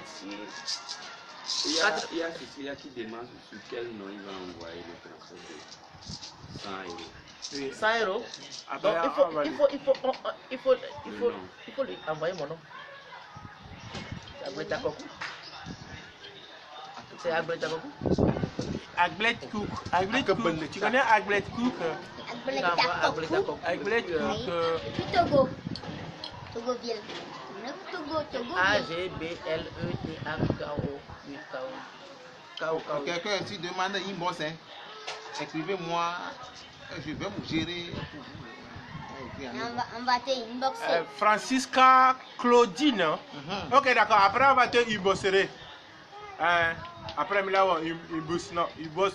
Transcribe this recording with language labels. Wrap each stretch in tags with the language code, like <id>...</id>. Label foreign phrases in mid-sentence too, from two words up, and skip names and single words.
<fr>Il y a Cécilia qui demande sur quel nom il va envoyer le transfert de 100 euros. 100 euros. Donc il faut lui envoyer mon nom. C'est Agblet Takoku. Aglet Cook. Aglet Cook. Tu connais Aglet Cook? Aglet Cook. Togo. Togoville. Togo. A-G-B-L-E-T-A-K-O. Quelqu'un ici demande inbox, écrivez-moi, je vais vous gérer pour vous. On va te inboxer. Francisca Claudine. Ok, d'accord. Après, on va te inboxer. Après, il bosse.</fr>